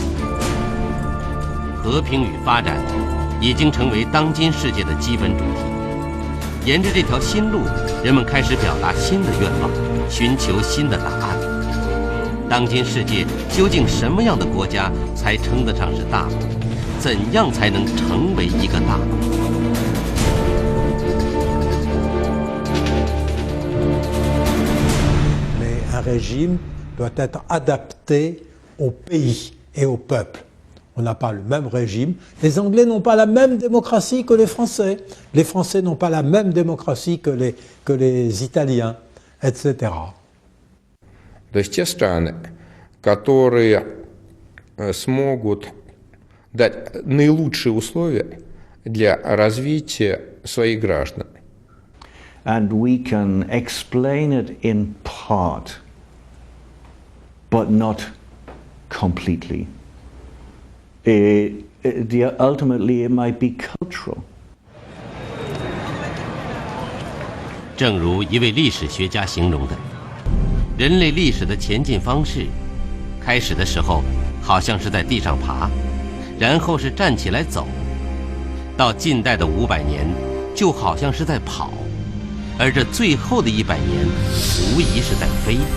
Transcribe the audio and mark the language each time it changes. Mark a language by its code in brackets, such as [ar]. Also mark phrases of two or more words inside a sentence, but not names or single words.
[zh] 和平与发展已经成为当今世界的基本主题。沿着这条新路，人们开始表达新的愿望，寻求新的答案。当今世界究竟什么样的国家才称得上是大国？怎样才能成为一个大国 [fr] ？Un régime doit être adapté au pays et au peuple. On n'a pas le même régime. Les Anglais n'ont pas la même démocratie que les Français. Les Français n'ont pas la même démocratie que les Italiens, etc. [ru] То есть те страны, которые смогут дать наилучшие условия для развития своих граждан. [en] And we can explain it in part, but not completely. Ultimately, it might be cultural. [zh] 正如一位历史学家形容的，人类历史的前进方式，开始的时候好像是在地上爬，然后是站起来走，到近代的500年，就好像是在跑，而这最后的100年，无疑是在飞。